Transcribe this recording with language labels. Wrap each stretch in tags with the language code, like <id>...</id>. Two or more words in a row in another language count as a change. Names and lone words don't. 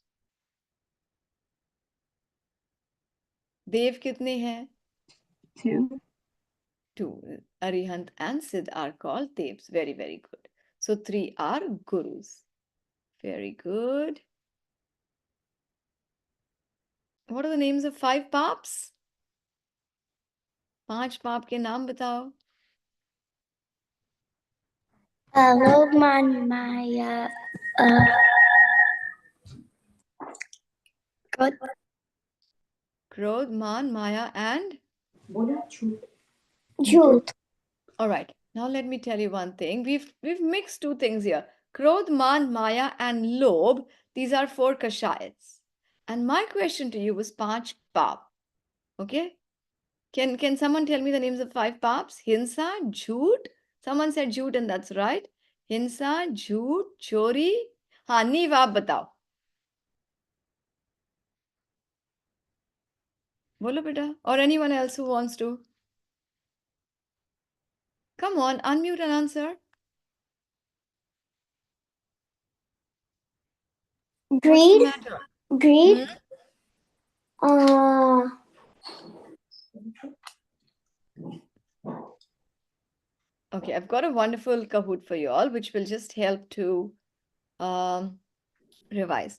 <hi>देव कितने है? 2. 2.</hi> <en>Arihant and Siddh are called Devs. Very, very good. So 3 are Gurus. Very good. What are the names of 5 Paps?</en> <hi>5 पाप के नाम बताओ. लोगमन, माया,</hi> <en>God.</en> <hi>क्रोध, मान, माया and? Jhut.</hi> <en>All right. Now let me tell you one thing. We've mixed 2 things here.</en> <hi>Krodh, Man, Maya</hi> <en>and Lobh. These are 4 Kashayats. And my question to you was 5 Paap. Okay? Can someone tell me the names of 5 Paps?</en> <hi>हिंसा, झूठ.</hi> <en>Someone said Jhoot and that's right.</en> <hi>हिंसा, झूठ, चोरी. हाँ नीव आप बताओ. बोलो बेटा.</hi> <en>Or anyone else who wants to. Come on, unmute and answer. What's the Greed. matter? Greed. Okay, I've got a wonderful Kahoot for you all, which will just help to revise.</en>